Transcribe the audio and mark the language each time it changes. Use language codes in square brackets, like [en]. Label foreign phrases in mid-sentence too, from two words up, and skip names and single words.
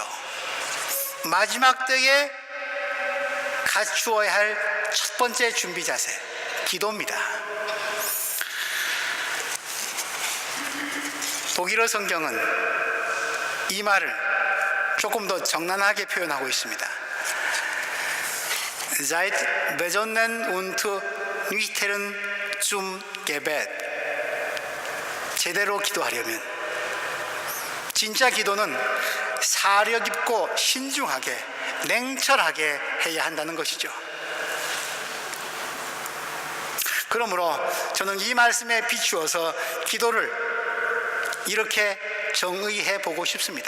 [ko] 마지막 때에 갖추어야 할 첫 번째 준비 자세, 기도입니다. 독일어 성경은 이 말을 조금 더 정난하게 표현하고 있습니다. [de] Seid besonnen und nüchtern zum Gebet. [ko] 제대로 기도하려면, 진짜 기도는 사려 깊고 신중하게, 냉철하게 해야 한다는 것이죠. 그러므로 저는 이 말씀에 비추어서 기도를 이렇게 정의해 보고 싶습니다.